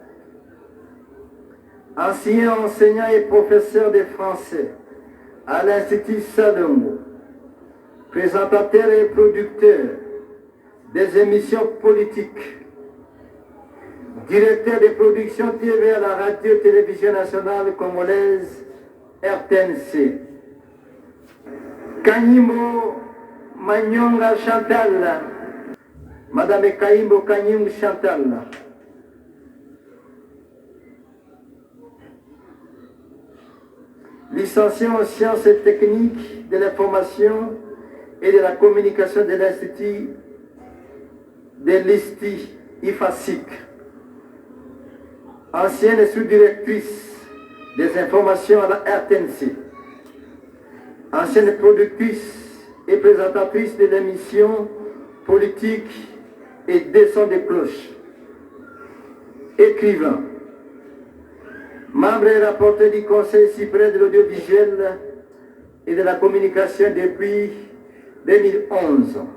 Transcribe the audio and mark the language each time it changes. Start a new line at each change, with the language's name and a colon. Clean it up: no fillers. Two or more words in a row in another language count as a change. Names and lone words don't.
French: ancien enseignant et professeur de français à l'Institut Salomon, présentateur et producteur des émissions politiques, directeur de production TV à la radio-télévision nationale congolaise RTNC. Kanyimbo Manyonga Chantal, Madame Kayimbo Kanyimbo Chantal, licenciée en sciences et techniques de l'information et de la communication de l'Institut de l'ISTI, IFASIC, ancienne sous-directrice des informations à la RTNC, ancienne productrice et présentatrice de l'émission politique et des sons de cloche, écrivain, membre et rapporteur du Conseil supérieur de l'audiovisuel et de la communication depuis 2011.